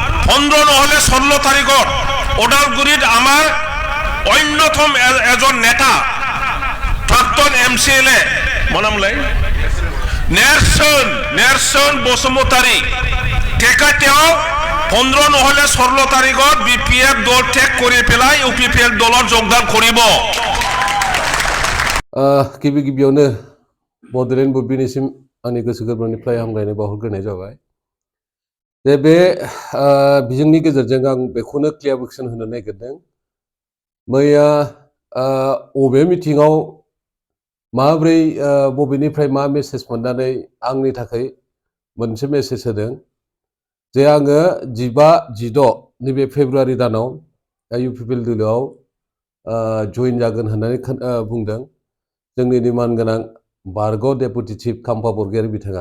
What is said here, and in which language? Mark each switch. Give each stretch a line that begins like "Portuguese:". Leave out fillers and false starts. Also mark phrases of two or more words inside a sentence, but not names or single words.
Assamese: 15 নহলে 16 তারিখত ওদালগুৰিত আমাৰ অন্যতম এজন নেতা প্ৰাক্তন MCLA মনামলাই নেৰসন বসুমতাৰী তেখেতেও 15 নহলে 16 তাৰিখত BPF দল ত্যাগ কৰি পেলাই UPPF দলৰ যোগদান কৰিব।
Bodo: गिबियावनो बड'लेण्ड बुब्लिनिसिम आंनि गोसो गोरबोनिफ्राय हामलायनाय बावहरग्रोनाय जाबाय। बे बिजोंनि गेजेरजों आं बेखौनो क्लियारिफिकेसन होनो नागिरदों। मैया बबे मिटिङाव माब्रै बबेनिफ्राय मा मेसेज मोननानै आंनि थाखाय मोनसे मेसेज होदों जे आङो 15-16 नैबे फेब्रुवारि दानाव UPPL दोलोआव जइन जागोन होननानै बुंदों जोंनि निमान गोनां बारग'
English: deputy chief
Bodo: खाम्फा बरगयारी बिथाङा।